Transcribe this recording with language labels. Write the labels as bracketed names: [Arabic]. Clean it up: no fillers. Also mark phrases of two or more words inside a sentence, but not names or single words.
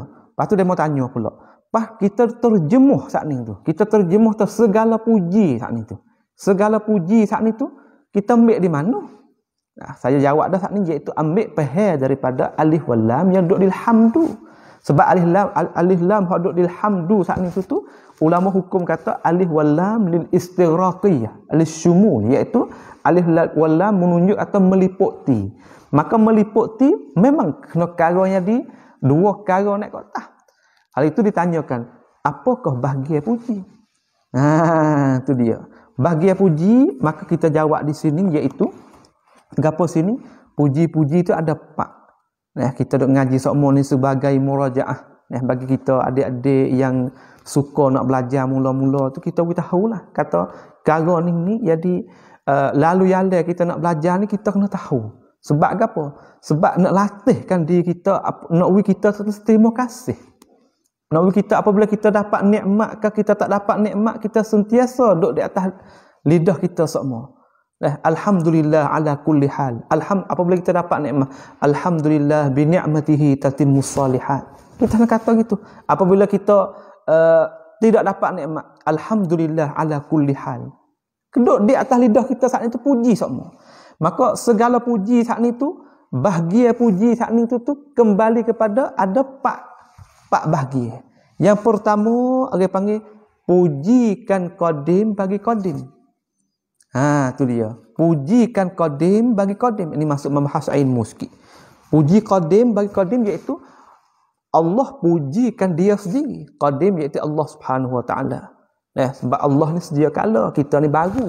[Malay] Lepas tu dia mau tanya pula. Pas kita terjemuh saat ni tu. Kita terjemuh segala puji saat ni tu. Segala puji saat ni tu kita ambil di mana? Saya jawab dah saat ni, iaitu ambil pahal daripada [Arabic] ألف واللام [Malay] yang duduk di hamdu. Sebab alif lam hak duk lil hamdu saat ni tu ulama hukum kata [Arabic] ألف واللام للاستغراقية, [Malay] alif syumul, iaitu [Arabic] ألف واللام [Malay] menunjuk atau meliputi. Maka meliputi memang kena karanya di dua kara naik ke atas. Hal itu ditanyakan, apakah bahagia puji? Tu dia. Bahagia puji, maka kita jawab di sini iaitu gapo sini? Puji-puji itu ada 4. Kita duk ngaji semua ni sebagai murajaah. Bagi kita adik-adik yang suka nak belajar mula-mula tu, kita tahulah kata kara ni jadi lalu yala kita nak belajar ni kita kena tahu. Sebab apa? Sebab nak latihkan diri kita, nak kita terima kasih. Nak kita apabila kita dapat nikmat ke kita tak dapat nikmat, kita sentiasa duduk di atas lidah kita semua. [Arabic] الحمد لله على كل حال. [Malay] Apabila kita dapat nikmat, [Arabic] الحمد لله بنعمته تتم الصالحات. [Malay] Kita nak kata gitu. Apabila kita tidak dapat nikmat, [Arabic] الحمد لله على كل حال. [Malay] Duduk di atas lidah kita saat itu puji semua. Maka segala puji saat itu, bahagia puji saat itu tu kembali kepada ada 4 bahagia. Yang pertama, orang panggil pujikan qadim bagi qadim. Tu dia. Pujikan qadim bagi qadim. Ini masuk membahas ilmu sikit. Puji qadim bagi qadim iaitu Allah pujikan dia sendiri. Qadim iaitu Allah Subhanahu Wa Taala. Sebab Allah ni sedia kala, kita ni baru.